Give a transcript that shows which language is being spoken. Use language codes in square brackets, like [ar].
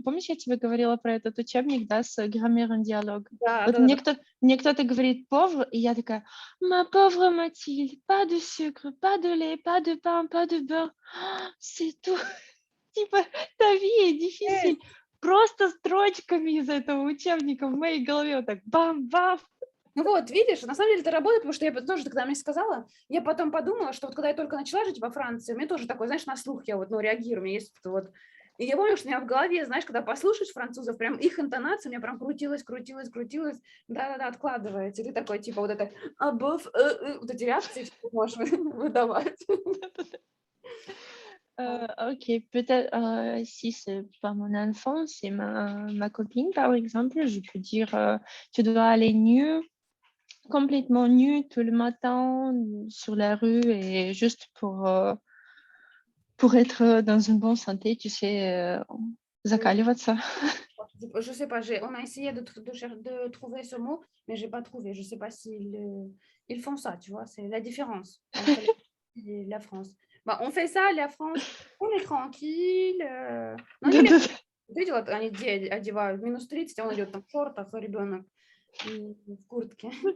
[ru] Помнишь, я тебе говорила про этот учебник, да, с граммером диалога? Да, Вот да, да. мне кто-то говорит pauvre, и я такая, [fr] ma pauvre Mathilde, pas de sucre, pas de lait, pas de pain, pas de beurre. C'est tout. [ru] Типа, [fr] ta vie est difficile. [ru] Просто строчками из этого учебника в моей голове вот так бам-бам. Ну вот, видишь, на самом деле это работает, потому что я тоже, когда мне сказала, я потом подумала, что вот когда я только начала жить во Франции, у меня тоже такой, знаешь, на слух я вот, ну, реагирую, у меня есть это вот. И я помню, что у меня в голове, знаешь, когда послушаешь французов, прям их интонация у меня прям крутилась, да-да-да, откладывается. И ты такой, типа, вот это, вот эти реакции можешь выдавать. [fr] Ok, peut-être si c'est pas mon enfant, c'est ma copine par exemple, je peux dire tu dois aller nu, complètement nu tout le matin sur la rue et juste pour être dans une bonne santé, tu sais, [ru] закаливаться. [fr] Je sais pas, on a essayé de trouver ce mot, mais j'ai pas trouvé. Je sais pas s'ils ils font ça, tu vois, c'est la différence entre la France. Bah, on fait ça, la France, on est tranquille. [ru] Но они легко идет, они одевают минус 30, а он идет там в шортах, а ребенок в куртке.